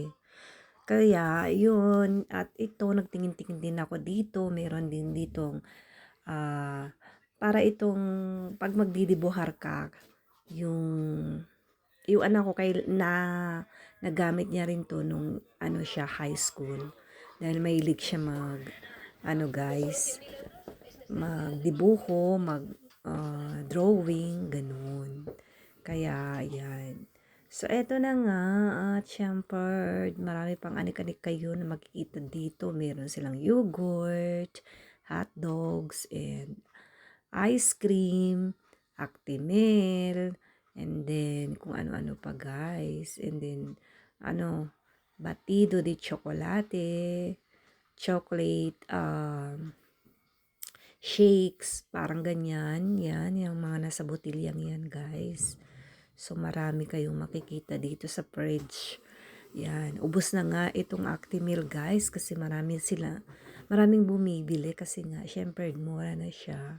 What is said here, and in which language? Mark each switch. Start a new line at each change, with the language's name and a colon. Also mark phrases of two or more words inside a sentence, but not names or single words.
Filipino: Kaya yun, at ito nagtingin-tingin din ako dito, meron din ditong para itong pag magdidibuhar ka, yung yung anak ko kay nagamit niya rin to nung ano siya
English: high school,
Filipino: dahil mahilig siya mag guys, magdibuho, drawing, ganun. Kaya, yan. So, eto na nga, at syempre, marami pang anik-anik kayo na makikita dito. Meron silang
English: yogurt, hot dogs, and ice cream, Actimel, and then,
Filipino: kung ano-ano pa, guys.
English: And then,
Spanish: batido de chocolate, chocolate,
Filipino: shakes, parang ganyan. Yan, yung mga nasa botilyang yan, guys. So, marami kayong makikita dito sa fridge. Yan. Ubos na nga itong Actimel, guys, kasi maraming bumibili kasi nga, syempre, mura na siya.